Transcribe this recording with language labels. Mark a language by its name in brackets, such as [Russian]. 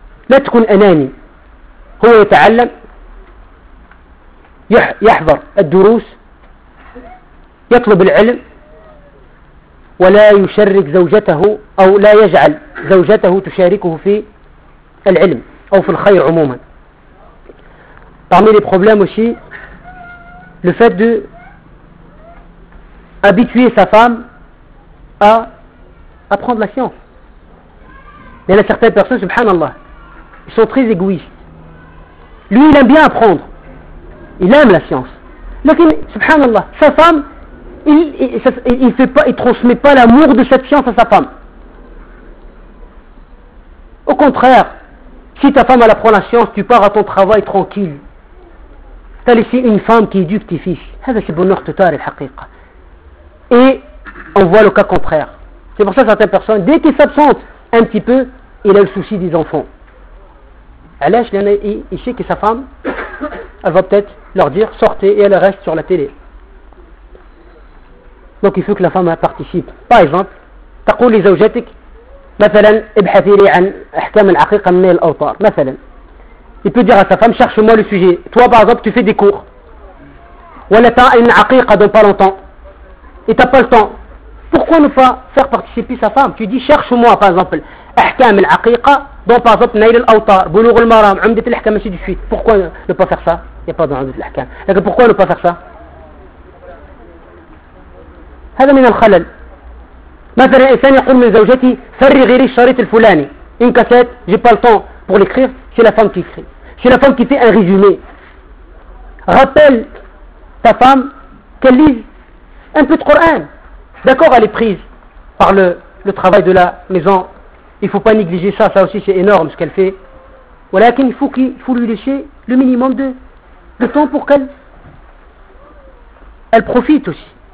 [Arabic] لا تكون أناني، هو يتعلم، يحضر الدروس، يطلب العلم، ولا يشرك زوجته أو لا يجعل زوجته تشاركه في العلم أو في الخير عموما. [French] Parmi les problèmes aussi, le fait de habituer sa femme à apprendre la science. Mais il y a certaines personnes, subhanallah, ils sont très égoïstes. Lui, il aime bien apprendre. Il aime la science. Mais, subhanallah, sa femme, il transmet pas l'amour de cette science à sa femme. Au contraire, si ta femme, elle apprend la science, tu pars à ton travail tranquille. Tu as laissé une femme qui éduque tes fils. Ça, c'est bonheur total, la haqiqa. Et on voit le cas contraire. C'est pour ça que certaines personnes, dès qu'ils s'absentent un petit peu, il a le souci des enfants. Alash, il sait que sa femme, elle va peut-être leur dire sortez et elle reste sur la télé. Donc il faut que la femme participe. Par exemple, tu dis aux zawjatik, [Arabic] مثلاً ابحثي لي عن احكام العقيقة من الأوطار. [French] مثلاً, il peut dire à sa femme cherche-moi le sujet. Toi par exemple tu fais des cours. [Arabic] ولا تأين عقيقة [French] dans pas longtemps. Et t'as pas le temps. Pourquoi ne pas faire participer sa femme? Tu dis cherche-moi par exemple [Arabic] احكام العقيقة. [French] Donc par exemple, Nail al-Awtar, Bulugh al-Maram, Umdat al-Ahkam, ainsi de suite. Pourquoi ne pas faire ça? Il n'y a pas dans Umdat al-Ahkam. Pourquoi ne pas faire ça? [Arabic] هذا من الخلل. مثلا الانسان يقول من زوجتي فرغي لي الشريط الفلاني. [French] Une cassette, j'ai pas le temps pour l'écrire, c'est la femme qui écrit. C'est la femme qui fait un résumé. Rappelle ta femme qu'elle lise un peu de Coran. D'accord, elle est prise par le travail de la maison. Il ne faut pas négliger ça, ça aussi c'est énorme ce qu'elle fait. Mais il faut lui laisser le minimum de temps pour qu'elle profite aussi.